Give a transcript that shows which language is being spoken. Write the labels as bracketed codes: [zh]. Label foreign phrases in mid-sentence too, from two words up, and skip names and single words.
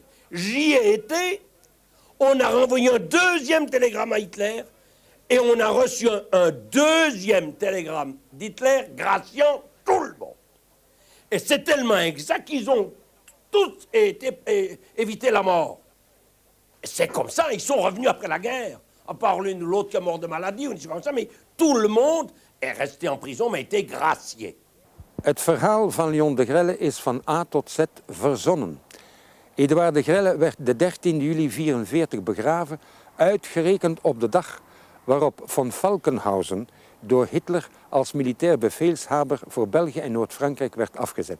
[fr] J'y ai été, on a renvoyé un deuxième télégramme à Hitler, et on a reçu un deuxième télégramme d'Hitler graciant tout le monde. Et c'est tellement exact qu'ils ont tous évité la mort. C'est comme ça, ils sont revenus après la guerre. À part l'une ou l'autre qui est mort de maladie, ou comme ça, mais tout le monde est resté en prison, mais a été gracié. [nl] Het verhaal van Léon de Grelle is van A tot Z verzonnen. Eduard de Grelle werd de 13 juli 1944 begraven, uitgerekend op de dag waarop von Falkenhausen door Hitler als militair bevelshaber voor België en Noord-Frankrijk werd afgezet.